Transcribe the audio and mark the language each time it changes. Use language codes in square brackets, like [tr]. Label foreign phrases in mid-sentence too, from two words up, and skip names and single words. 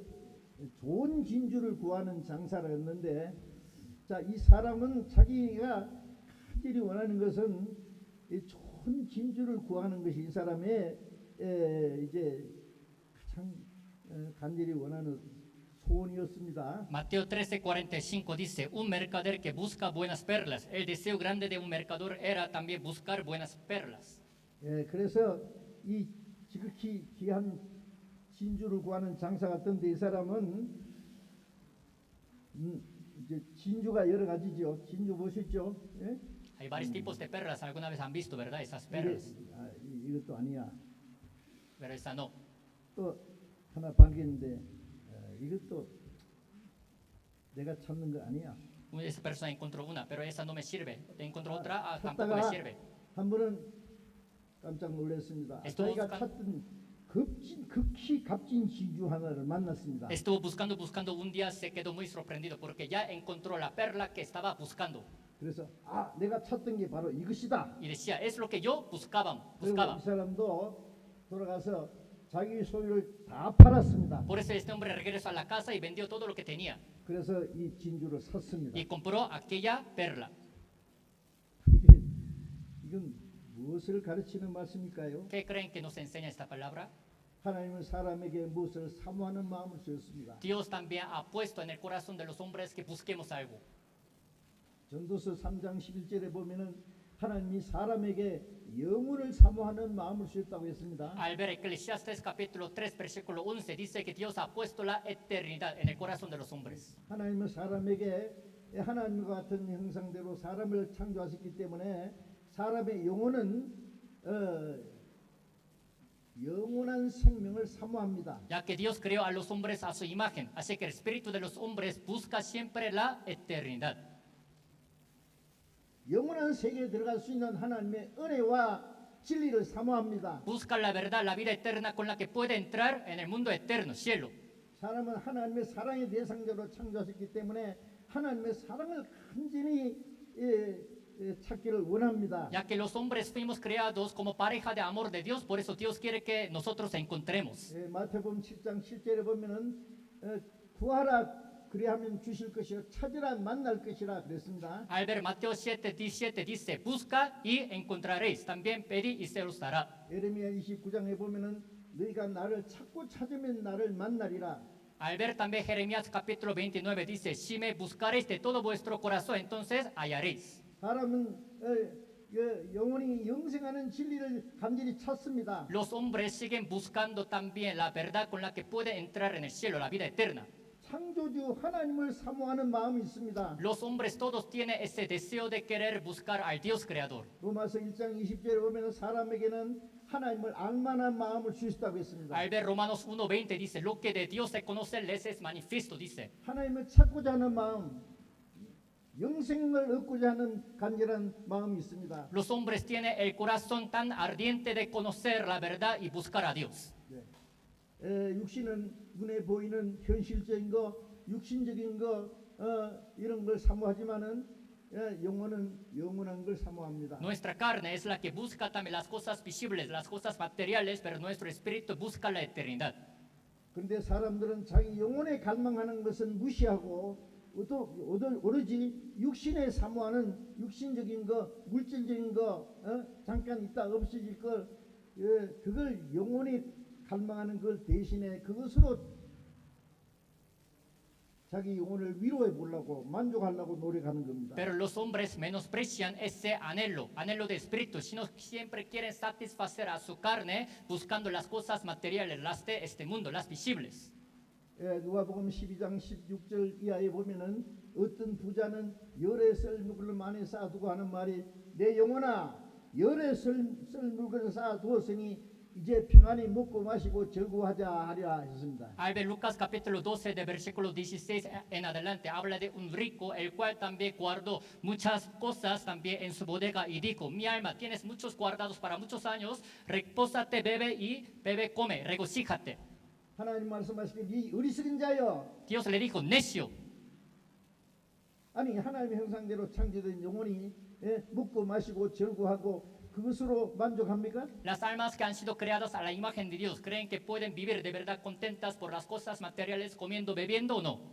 [ko] 좋은 진주를 구하는 장사를 했는데 자, 이 사람은 자기가 간절히 원하는 것은 이 좋은 진주를 구하는 것이 이 사람의 이제 가장 간절히 원하는 소원이었습니다. [es] Mateo 13:45 dice, un mercader que busca buenas perlas. El deseo grande de un mercader era también buscar buenas perlas. [ko] 그래서 이 지극히 귀한 진주를 구하는 장사 같은데 이 사람은 이제 진주가 여러 가지죠. 진주 보셨죠? 예? [es] Hay varios tipos de perlas. Alguna vez han visto, ¿verdad? Esas perlas. [ko] 이것도 아니야. [es] Pero esa no. [ko] 또 하나 발견했는데 이것도 내가 찾는 거 아니야. [es] Esa persona encontró una, pero esa no me sirve. Encontró otra, tampoco me [ko] 찾다가 [es] sirve. [ko] 한 번은 깜짝 놀랐습니다. [es] Estuvo [ko] 자기가 찾던 극히 값진 진주 하나를 만났습니다. [es] Estuvo buscando un día, se quedó muy sorprendido porque ya encontró la perla que estaba buscando. [ko] 그래서 내가 찾던 게 바로 이것이다. [es] Y decía, es lo que yo buscaba. [ko] 그리고 이 사람도 돌아가서 자기 소유를 다 팔았습니다. [es] Por eso este hombre regresó a la casa y vendió todo lo que tenía. [ko] 그래서 이 진주를 샀습니다. [es] Y compró aquella perla. [ko] 이건 무엇을 가르치는 말씀일까요? [es] ¿Qué creen que nos enseña esta palabra? [ko] 하나님은 사람에게 무엇을 사모하는 마음을 주셨습니다. [es] Dios también ha puesto en el corazón de los hombres que busquemos algo. [ko] 전도서 3장 11절에 보면은 하나님이 사람에게 영혼을 사모하는 마음을 주셨다고 했습니다. [es] Al ver Eclesiastes capítulo 3 versículo 11 dice que Dios ha puesto la eternidad en el corazón de los hombres. [ko] 하나님은 사람에게 하나님과 같은 형상대로 사람을 창조하셨기 때문에 사람의 영혼은 영원한 생명을 사모합니다. [es] Ya que Dios creó a los hombres a su imagen, así que el espíritu de los hombres busca siempre la eternidad. [ko] 영원한 세계에 들어갈 수 있는 하나님의 은혜와 진리를 사모합니다. [es] Busca la verdad, la vida eterna con la que puede entrar en el mundo eterno, cielo. [ko] 사람은 하나님의 사랑의 대상자로 창조하셨기 때문에 하나님의 사랑을 간절히 찾기를 원합니다. [es] Ya que los hombres fuimos creados como pareja de amor de Dios, por eso Dios quiere que nosotros encontremos. [ko] 마태복음 7장 7절에 보면은 구하라 그리하면 주실 것이요 찾으라 만날 것이라 그랬습니다. [es] Al ver Mateo 7:17 dice, busca y encontraréis, también pedid y se os dará. [ko] 예레미야 29장에 보면은 너희가 나를 찾고 찾으면 나를 만나리라. [es] Al ver también Jeremías capítulo 29 dice, si me buscaréis de todo vuestro corazón, entonces hallaréis. [ko] 사람은 영원히 영생하는 진리를 간절히 찾습니다. [es] Los hombres siguen buscando también la verdad con la que puede entrar en el cielo, la vida eterna. [ko] 창조주 하나님을 사모하는 마음이 있습니다. [es] Los hombres todos tienen ese deseo de querer buscar al Dios creador. [ko] 로마서 1장 20절에 보면 사람에게는 하나님을 알만한 마음을 주셨다고 했습니다. [es] Al ver Romanos 1:20 dice, lo que de Dios se conoce les es manifiesto, dice. [ko] 하나님을 찾고자 하는 마음, 영생을 얻고자 하는 간절한 마음이 있습니다. [es] Los hombres tienen el corazón tan ardiente de conocer la verdad y buscar a Dios. [ko] 육신은 눈에 보이는 현실적인 거, 육신적인 거 이런 걸 사모하지만은 영혼은 영원한 걸 사모합니다. [es] Nuestra carne es la que busca también las cosas visibles, las cosas materiales, pero nuestro espíritu busca la eternidad. [ko] 그런데 사람들은 자기 영혼에 갈망하는 것은 무시하고 오로지 육신에 사모하는 육신적인 거, 물질적인 거, 잠깐 있다 없어질 걸, 그걸 영혼에 갈망하는 걸 대신에 그것으로 자기 영혼을 위로해 보려고 만족하려고 노력하는 겁니다. [es] Pero los hombres menosprecian ese anhelo de espíritu, sino siempre quieren satisfacer a su carne buscando las cosas materiales, las de este mundo, las visibles. [ko] 누가복음 12장 16절 이하에 보면은 어떤 부자는 열에 쓸 물건을 많이 쌓아두고 하는 말이 내 영혼아 열에 쓸 물건을 쌓아두었으니 이제 평안히 먹고 마시고 즐거워하자 하리라 했습니다. [es] Al ver Lucas capítulo 12 de versículo 16 en adelante habla de un rico el cual también guardó muchas cosas también en su bodega y dijo, mi alma tienes muchos guardados para muchos años, repósate, bebe, come, regocíjate. [ko] 하나님 말씀하시기에 네 어리석은 자여. [es] Dios le dijo, necio. [ko] 아니 하나님의 형상대로 창조된 영혼이 먹고 마시고 즐거워하고 그것으로 만족합니까? [es] Las almas que han sido creadas a la imagen de Dios, ¿creen que pueden vivir de verdad contentas por las cosas materiales, comiendo, bebiendo o no?